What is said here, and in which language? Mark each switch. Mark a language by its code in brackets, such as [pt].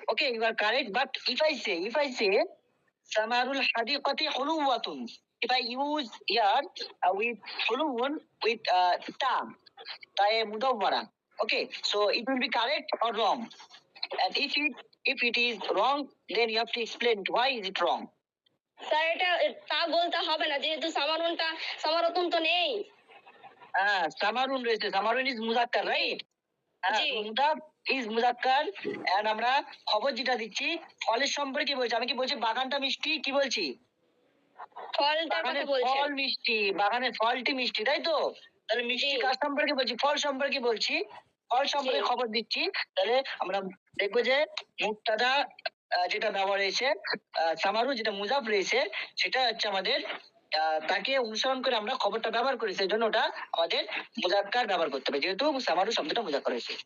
[en] Okay, you are correct. But if I say Samarul Hadiqati Huluwatun. If I use here with Huluwun with ta mudawwara. Okay, so it will be correct or wrong. And if it is wrong, then you have to explain why is it wrong. [bn] Sir এটা তা বলতে হবে না, যেহেতু সামারতুন তো নেই। [en] Samarun [bn] রয়েছে, [en] Samarun is muzakkar, right? [bn] মুদাফ is মুজাক্কার। And আমরা খবর যেটা দিচ্ছি ফলের সম্পর্কে বলছি। আমি কি বলছি বাগানটা মিষ্টি? কি বলছি? বাগানের ফল মিষ্টি, বাগানের ফলটি মিষ্টি, তাই তো? তাহলে মিষ্টি কার সম্পর্কে বলছি? ফল সম্পর্কে বলছি। ফল সম্পর্কে খবর দিচ্ছি। তাহলে আমরা দেখবো যে মুক্তাদা যেটা ব্যবহার হয়েছে, সামারু যেটা মুজাফ রয়েছে, সেটা হচ্ছে আমাদের তাকে অনুসরণ করে আমরা খবরটা ব্যবহার করি, সেই জন্য ওটা আমাদের মুজাক্কার ব্যবহার করতে হবে, যেহেতু সামারু শব্দটা মুজাক্কার রয়েছে।